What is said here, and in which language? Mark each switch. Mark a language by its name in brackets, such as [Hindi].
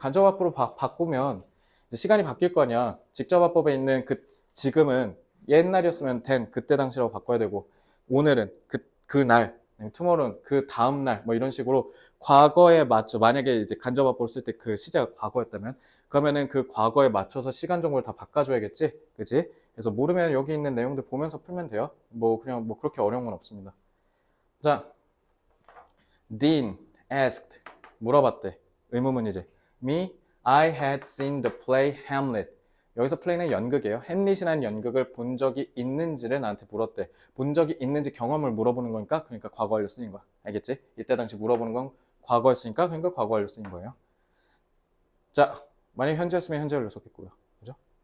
[Korean] 간접화법으로 바꾸면 이제 시간이 바뀔 거 아니야. 직접화법에 있는 지금은 옛날이었으면 된 그때 당시라고 바꿔야 되고 오늘은 그날 tomorrow는 그 다음 날 뭐 이런 식으로 과거에 맞춰 만약에 이제 간접화법을 쓸 때 그 시제가 과거였다면 그러면은 그 과거에 맞춰서 시간 정보를 다 바꿔줘야겠지, 그지? 그래서 모르면 여기 있는 내용들 보면서 풀면 돼요. 뭐 그냥 뭐 그렇게 어려운 건 없습니다. 자, [English] Dean asked [Korean] 물어봤대. 의문문이지. [English] Me, I had seen the play Hamlet. [Korean] 여기서 플레이는 연극이에요. 햄릿이라는 연극을 본 적이 있는지를 나한테 물었대. 본 적이 있는지 경험을 물어보는 거니까 그러니까 과거 완료 쓰인 거야. 알겠지? 이때 당시 물어보는 건 과거였으니까 그러니까 과거 완료 쓰인 거예요. 자, 만약 현재였으면 현재 완료 썼겠고요. 그죠?